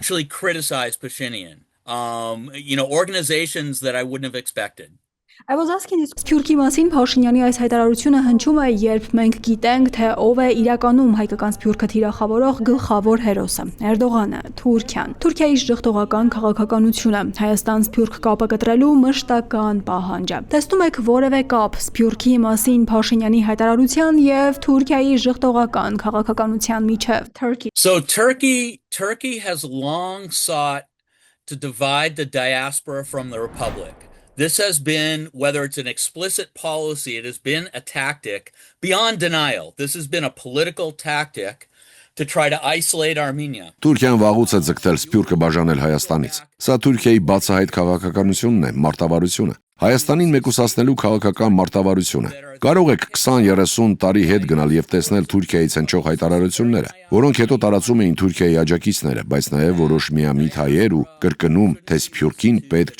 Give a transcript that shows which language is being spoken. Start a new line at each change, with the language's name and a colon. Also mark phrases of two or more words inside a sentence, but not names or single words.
English: Actually criticize Pashinyan. You know, organizations that I wouldn't have expected. I was asking this
Armenian: Սփյուռքի մասին Փաշինյանի այս հայտարարությունը հնչում է, երբ մենք գիտենք, թե ով է իրականում հայկական Սփյուռքը թիրախավորող գլխավոր հերոսը՝ Էրդողանը, Թուրքիան, Թուրքիայի ժխտողական քաղաքականությունը, Հայաստան-Սփյուռք կապը կտրելու մշտական պահանջը։ Տեսնում եք որևէ կապ Սփյուռքի մասին Փաշինյանի հայտարարության եւ Թուրքիայի ժխտողական քաղաքականության միջև։
English: So Turkey has long sought to divide the diaspora from the republic. This has been, whether it's an explicit policy, it has been a tactic beyond denial. This has been a political tactic to try to isolate Armenia.
Armenian: Թուրքիան վաղուց է ձգտել Սփյուռքը բաժանել Հայաստանից։ Սա Թուրքիայի բացահայտ քաղաքականությունն է, մարտավարությունը։ Հայաստանին մեկուսացնելու քաղաքական մարտավարությունը։ Կարող եք 20-30 տարի հետ գնալ եւ տեսնել Թուրքիայից հնչող հայտարարությունները, որոնք հետո տարածում էին Թուրքիայի աջակիցները, բայց նաեւ որոշ միամիտ հայեր ու կրկնում, թե Սփյուռքին պետք